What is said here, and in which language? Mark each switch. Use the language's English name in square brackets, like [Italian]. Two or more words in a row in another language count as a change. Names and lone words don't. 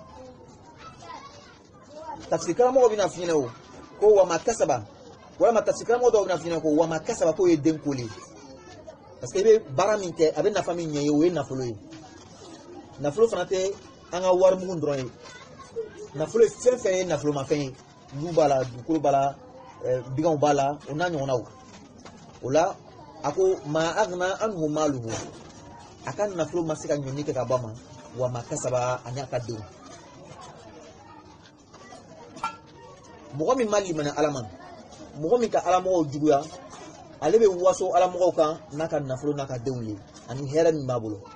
[Bambara] tafsir karamɔgɔ bɛna f'i ɲɛna o ko [Arabic] وما كسب [Bambara] walima tafsir karamɔgɔ dɔw bɛna f'i ɲɛna ko [Arabic] وما كسب [Bambara] k'o ye den koli parce que i bɛ baara min kɛ a bɛ nafa min ɲɛ i ye o ye nafolo ye nafolo fana tɛ an ka warimugu dɔrɔn ye nafolo fɛn fɛn ye nafolomafɛn ye du b'a la dugukolo b'a la biganw b'a la o n'a ɲɔgɔnnaw o la a ko [Arabic] ما أغنى عنه ماله [Bambara] a ka nafolo ma se ka ɲɔni kɛ ka bɔ a ma [Arabic] وما كسب [Bambara] a n'a ka denw mɔgɔ min ma limana ala ma mɔgɔ min ka alamɔgɔw juguya ale bɛ waso alamɔgɔw kan n'a ka nafolo n'a ka denw ye ani hɛrɛ min b'a bolo